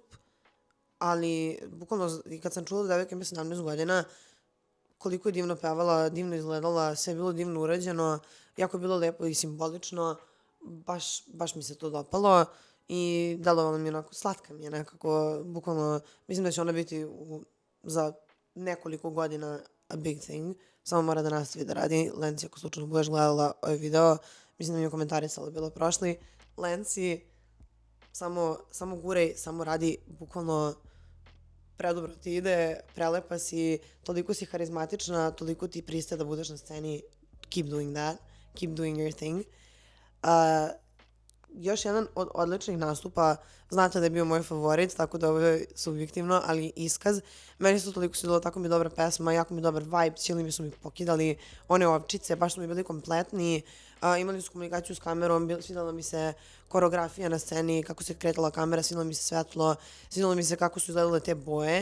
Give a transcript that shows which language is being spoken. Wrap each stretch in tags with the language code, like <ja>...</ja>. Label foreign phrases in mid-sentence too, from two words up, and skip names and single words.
<sr>Ali, bukvalno, kad sam čula da devojka ima 17 godina, koliko je divno pevala, divno izgledala, sve je bilo divno urađeno, jako je bilo lepo i simbolično, baš mi se to dopalo i delovala mi onako, slatka mi je nekako, bukvalno, mislim da će ona biti za nekoliko godina</sr> <en>a big thing,</en> <sr>samo mora da nastavi da radi. Lenci, ako slučajno budeš gledala ovaj video, mislim da mi je komentarisala bilo prošli, Lenci, samo guraj, samo radi, bukvalno predobro ti ide, prelepa si, toliko si harizmatična, toliko ti pristaje da budeš na sceni,</sr> <en>keep doing that, keep doing your thing.</en> <sr>Još jedan od odličnih nastupa, znate da je bio moj favorit, tako da ovo je subjektivno, ali iskaz. Meni su toliko svidjelo, tako mi je dobra pesma, jako mi je dobar vibe, cijeli mi su mi pokidali one ovčice, baš su mi bili kompletni. Imali su komunikaciju s kamerom, svidjela mi se koreografija na sceni, kako se kretala kamera, svidjelo mi se svetlo, svidjelo mi se kako su izgledale te boje.</sr>